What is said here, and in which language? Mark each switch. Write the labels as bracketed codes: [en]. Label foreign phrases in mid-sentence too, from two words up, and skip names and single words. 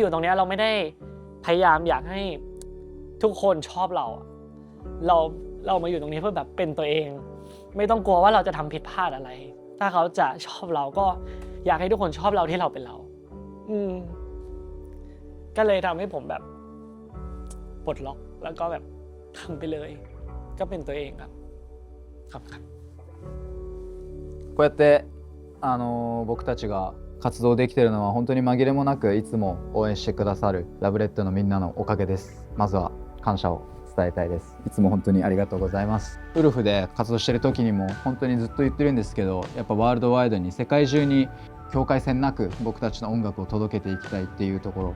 [th] อยู่ตรงนี้เราไม่ได้พยายามอยากให้ทุกคนชอบเรามาอยู่ตรงนี้เพื่อแบบเป็นตัวเองไม่ต้องกลัวว่าเราจะทำผิดพลาดอะไรถ้าเขาจะชอบเราก็อยากให้ทุกคนชอบเราที่เราเป็นเราก็เลยทำให้ผมแบบปลดล็อกแล้วก็แบบทำไปเลยก็เป็นตัวเองครับครับ [ja] こうやって僕たちが活動できているのは本当に紛れもなくいつも応援してくださるラブレッドのみんなのおかげです。まずは感謝を伝えたいです。いつも本当にありがとうございます。ウルフで活動している時にも本当にずっと言ってるんですけど、やっぱワールドワイドに世界中に境界線なく僕たちの音楽を届けていきたいっていうところ